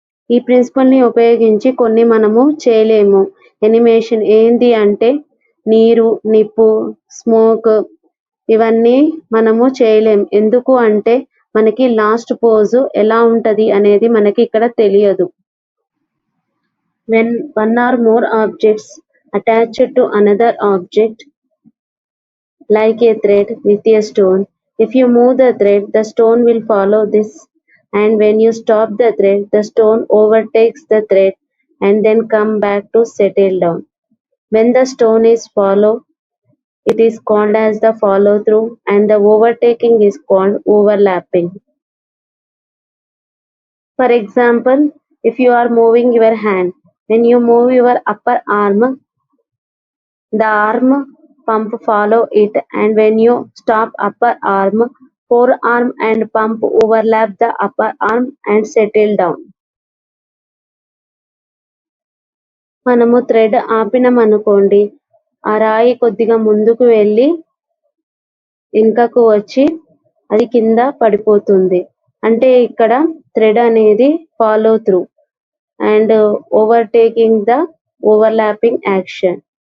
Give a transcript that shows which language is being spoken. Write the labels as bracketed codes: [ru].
[te] ఈ ప్రిన్సిపల్ ని ఉపయోగించి కొన్ని మనము చేయలేము. యానిమేషన్ ఏంది అంటే నీరు, నిప్పు, స్మోక్, ఇవన్నీ మనము చేయలేం. ఎందుకు అంటే మనకి లాస్ట్ పోజ్ ఎలా ఉంటది అనేది మనకి ఇక్కడ తెలియదు. [en] When one or more objects attached to another object like a thread with a stone, if you move the thread, the stone will follow this, and when you stop the thread, the stone overtakes the thread and then come back to settle down. When the stone is followed, it is called as the follow through, and the overtaking is called overlapping. For example, if you are moving your hand, when you move your upper arm, the arm pump follow it, and when you stop upper arm, forearm and pump overlap the upper arm and settle down. [te] మనము thread ఆపినామనుకోండి, ఆ రాయి కొద్దిగా ముందుకు వెళ్ళి వెనుకకు వచ్చి అది కింద పడిపోతుంది. అంటే ఇక్కడ థ్రెడ్ అనేది [en] Follow through and overtaking the overlapping action.